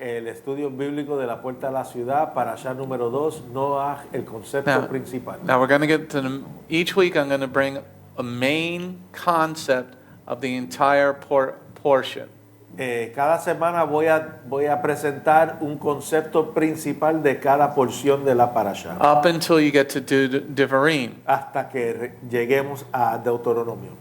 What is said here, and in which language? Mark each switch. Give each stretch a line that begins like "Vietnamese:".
Spanish: El estudio bíblico de la puerta a la ciudad, Parasha número 2, Noach, el concepto principal.
English: Now we're going to get to each week I'm going to bring a main concept of the entire portion.
Spanish: Cada semana voy a presentar un concepto principal de cada porción de la Parasha,
English: Up until you get to Devarim.
Spanish: hasta que lleguemos a Deuteronomio.